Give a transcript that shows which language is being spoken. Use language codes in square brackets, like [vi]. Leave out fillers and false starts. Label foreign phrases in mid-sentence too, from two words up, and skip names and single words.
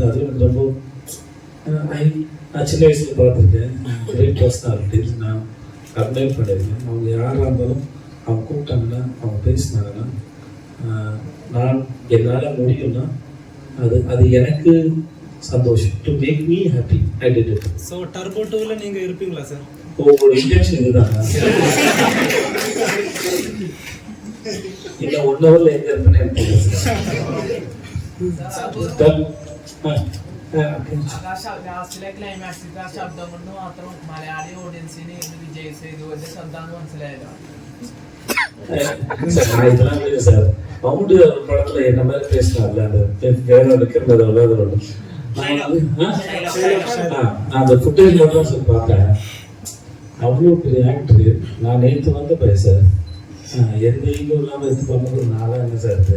[ta] அது எனக்கு ரொம்ப நான் சின்ன வயசில் பார்த்துருக்கேன். [en] great personalities [ta] நான் அட்மைர் பண்ணியிருக்கேன். அவங்க யாராக இருந்தாலும் அவங்க கூப்பிட்டாங்கன்னா, அவங்க பேசினாங்கன்னா, நான் என்னால் முடியும்னா அது எனக்கு சந்தோஷம். [en] to make me happy, I did it. [ta] ஸோ டர்போ 2ல நீங்கள் இருப்பீங்களா சார்? உங்களோட இன்டென்ஷன் இதுதான். இன்னும் 1 ஹவரில் எங்கே இருப்பேன்னு எனக்கு [ml] ലാസ്റ്റിലെ ക്ലൈമാക്സിന്റെ ആ ശബ്ദം കൊണ്ട് മാത്രം മലയാളി ഓഡിയൻസിന് വിജയ് സേതുവിന്റെ ശബ്ദമാണ് മനസ്സിലായല്ലോ. [ta] சார் மம்முட்டி படத்துல என்ன மாதிரி பேசினார்ல, அந்த ஃபுட்டேஜ் மட்டும் சார் பார்த்தேன். அவ்வளோ பெரிய ஆக்டரு. நான் நேற்று வந்து பேச எந்த ஈகோ இல்லாமல் இது பண்ணது நாளாக என்ன சார் இது?